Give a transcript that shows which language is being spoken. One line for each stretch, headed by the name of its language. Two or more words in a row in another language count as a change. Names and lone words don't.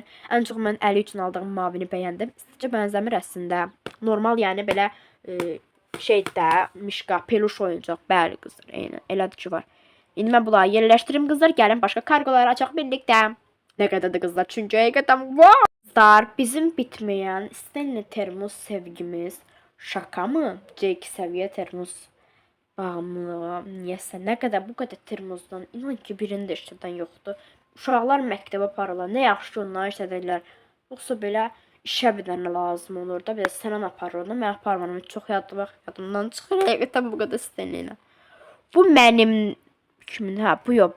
Azerbaijani: Ən çox mən Əli üçün aldığım mavini bəyəndim. İsticə bənzəmir əslində. Normal, yəni belə şeydə, mişqa, peluş oyuncaq. Bəli qızlar, eynən. Elədir ki var. İndi mən bunları yerləşdirim qızlar. Gəlin başqa kargoları açaq birlikdə. Nə qədərdir qızlar? Çünki həqiqətən wow!
Turkish: Bizim bitmeyen Stanley termos sevgimiz şaka mı? C2 seviye termos bağımlılığı.
Azerbaijani: Niyəsə nə qədər bu qədər termosdan inan ki birində işlədən yoxdur. Uşaqlar məktəbə aparırlar. Nə yaxşı ki onlar işlədirlər. Yoxsa belə işə bir dənə lazım olur da. Bir də sənə aparır onu. Mən aparmaram. Çox yadımdan çıxır. Həqiqətən bu qədər Stanley. Bu mənim kimin? Ha, bu yox.